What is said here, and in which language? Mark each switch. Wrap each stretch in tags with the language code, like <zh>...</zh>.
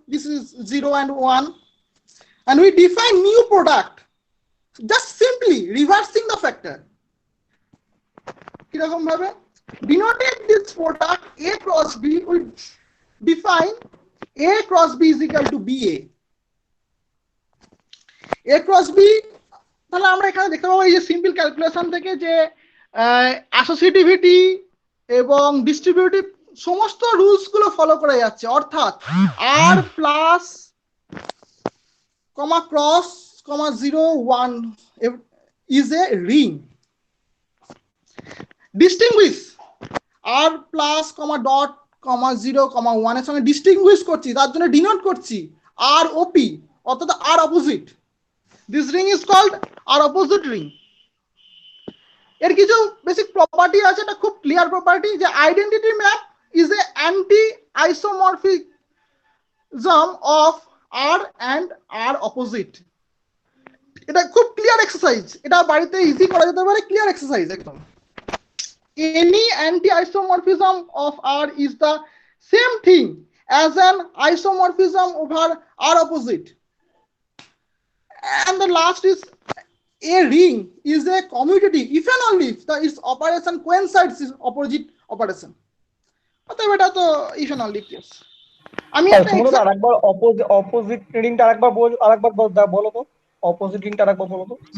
<en>This is 0 and 1, and we define new product just simply reversing the factor.</en> <bn>কিরকম ভাবে</bn> <en>denoted this product A cross B, we define A cross B is equal to BA.</en> <bn>A cross B, তাহলে আমরা এখানে দেখতে পাবো এই যে simple calculation থেকে যে অ্যাসোসিয়েটিভিটি এবং ডিস্ট্রিবিউটিভ সমস্ত রুলস গুলো ফলো করা যাচ্ছে। অর্থাৎ</bn> <en>R plus comma cross comma 0 1 is a ring. Distinguish r plus comma dot comma 0 comma 1</en> <bn>এর সঙ্গে ডিস্টিংগুইশ করছি, তার জন্য ডিনোট করছি r op, অর্থাৎ r opposite.</bn> <en>This ring is called r opposite ring.</en> <bn>এর কিছু বেসিক প্রপার্টি আছে, এটা খুব ক্লিয়ার প্রপার্টি যে identity map</bn> <en>is a anti-isomorphism of R and R opposite.</en> <bn>এটা খুব ক্লিয়ার এক্সারসাইজ, এটা বাড়িতে ইজি করা যেতে পারে, ক্লিয়ার এক্সারসাইজ একদম।</bn> <en>Any anti-isomorphism of R is the same thing as an isomorphism over R opposite. And the last is a ring is a commutative if and only if its operation coincides with opposite operation.</en> <bn>অতএব এটা তো</bn> <en>if and only</en> <bn>case. আমি সুমন্ত আরেকবার opposite রিংটা আরেকবার বলো তো, opposite রিংটা আরেকবার বলো তো।</bn>